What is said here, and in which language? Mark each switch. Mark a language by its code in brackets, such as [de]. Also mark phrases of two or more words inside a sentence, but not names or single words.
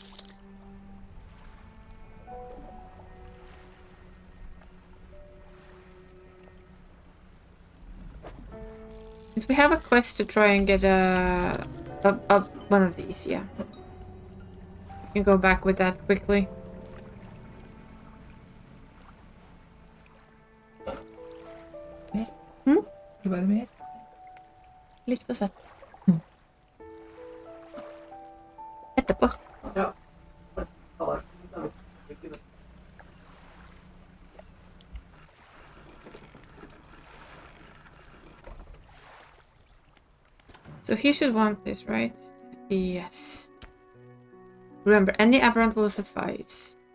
[en] We have a quest to try and get one of these, yeah. We can go back with that quickly. [no] Litt på søtt. Etterpå. Ja. [en] So he should want this, right? Yes. Remember, any aberrant will suffice.